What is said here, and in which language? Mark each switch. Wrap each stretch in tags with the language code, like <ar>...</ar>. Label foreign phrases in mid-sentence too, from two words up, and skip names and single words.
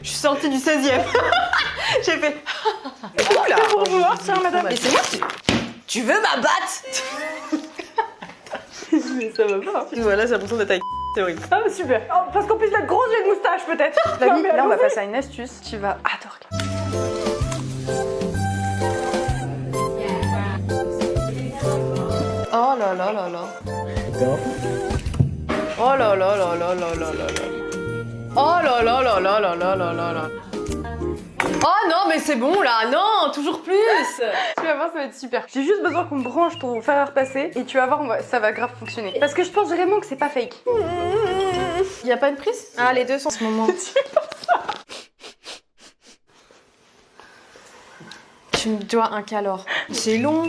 <fr>Je suis sortie du 16e. J'ai fait. Oula! Bonjour, tiens, madame. Mais c'est moi tu veux m'abattre? Mais ça va pas. Voilà, j'ai l'impression d'être avec. C'est horrible. Ah, bah, super. Oh, parce qu'en plus d'être grosse, j'ai une moustache peut-être. Flavie, là, on va passer à une astuce. Tu vas adorer. Oh là là là là. Oh là là là là là là là là. Oh là là là là là là là là là. Oh non, mais c'est bon là, non, toujours plus. Tu vas voir, ça va être super. J'ai juste besoin qu'on me branche ton fer à repasser et tu vas voir, ça va grave fonctionner. Parce que je pense vraiment que c'est pas fake. Y a pas une prise? Ah, les deux sont en ce moment. Tu me dois un calor. C'est long.</fr>